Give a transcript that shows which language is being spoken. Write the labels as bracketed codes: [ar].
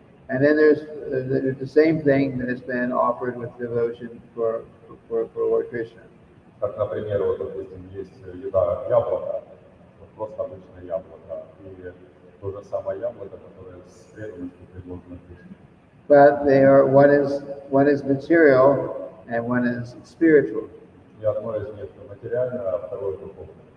[en] And then there's the same thing that has been offered with devotion for Lord Krishna. [ru] Как, например, вот, допустим, есть еда яблоко, вот просто обычное яблоко, и то же самое яблоко, которое с преданностью предложено Кришне. [en] But one is material and one is spiritual. [ru] И одно из них материальное, а второе духовное.